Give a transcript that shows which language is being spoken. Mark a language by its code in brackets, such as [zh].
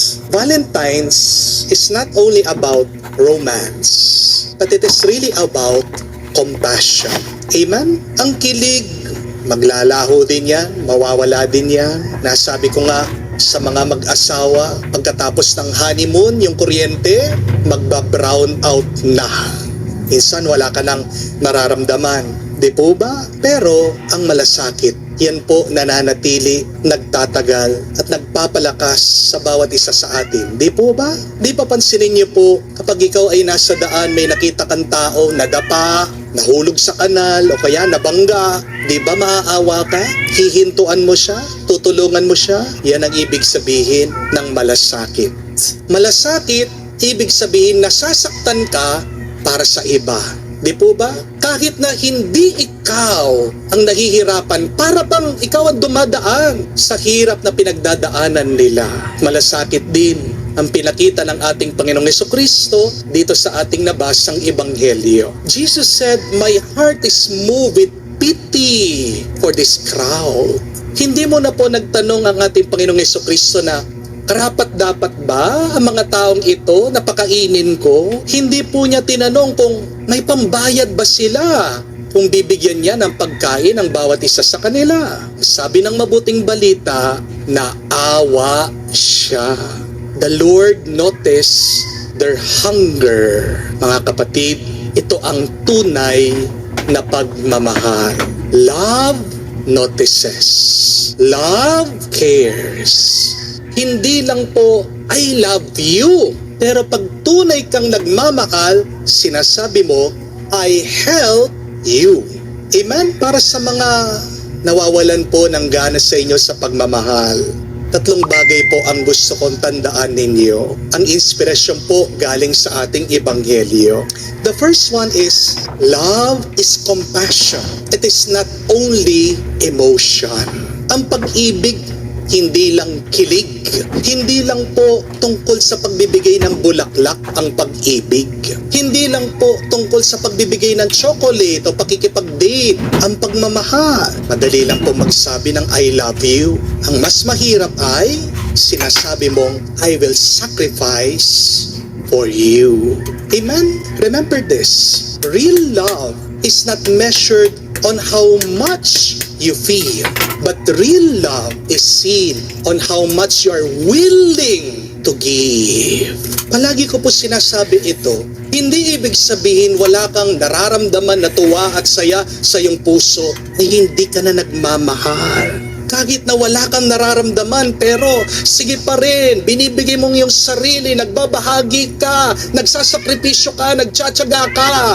[en] Valentine's is not only about romance, but it is really about compassion. [tl] Amen? Ang kilig, maglalaho din yan, mawawala din yan. Nasabi ko nga sa mga mag-asawa, pagkatapos ng honeymoon, yung kuryente, magba-brown out na. Minsan wala ka nang nararamdaman. Di po ba? Pero ang malasakit, yan po nananatili, nagtatagal at nagpapalakas sa bawat isa sa atin. Di po ba? Di pa pansinin niyo po kapag ikaw ay nasa daan, may nakita kang tao, nadapa, nahulog sa kanal o kaya nabangga. Di ba maaawa ka? Hihintuan mo siya? Tutulungan mo siya? Yan ang ibig sabihin ng malasakit. Malasakit, ibig sabihin nasasaktan ka para sa iba. Di po ba? Kahit na hindi ikaw ang nahihirapan, para bang ikaw ang dumadaan sa hirap na pinagdadaanan nila. Malasakit din ang pinakita ng ating Panginoong Jesucristo dito sa ating nabasang Ebanghelyo. [en] Jesus said, "My heart is moved with pity for this crowd." [tl] Hindi mo na po nagtanong ang ating Panginoong Jesucristo na, karapat-dapat ba ang mga taong ito na pakainin ko? Hindi po niya tinanong kung may pambayad ba sila kung bibigyan niya ng pagkain ang bawat isa sa kanila. Sabi ng mabuting balita, naawa siya. [en] The Lord noticed their hunger. [tl] Mga kapatid, ito ang tunay na pagmamahal. [en] Love notices. Love cares. [tl] Hindi lang po, [en] I love you. [tl] Pero pag tunay kang nagmamahal, sinasabi mo, [en] I help you. [tl] Amen? Para sa mga nawawalan po ng gana sa inyo sa pagmamahal, tatlong bagay po ang gusto kong tandaan ninyo. Ang inspirasyon po galing sa ating Ebanghelyo. [en] The first one is, love is compassion. It is not only emotion. [tl] Ang pag-ibig, hindi lang kilig. Hindi lang po tungkol sa pagbibigay ng bulaklak ang pag-ibig. Hindi lang po tungkol sa pagbibigay ng chocolate o pakikipag-date ang pagmamahal. Madali lang po magsabi ng [en] I love you. [tl] Ang mas mahirap ay sinasabi mong [en] I will sacrifice for you. [tl] Amen? [en] Remember this. Real love is not measured on how much you feel, but real love is seen on how much you are willing to give. [tl] Palagi ko po sinasabi ito, hindi ibig sabihin wala kang nararamdaman na tuwa at saya sa iyong puso ay hindi ka na nagmamahal. Kahit na wala kang nararamdaman, pero sige pa rin, binibigay mong iyong sarili, nagbabahagi ka, nagsasakripisyo ka, nagtsatsaga ka.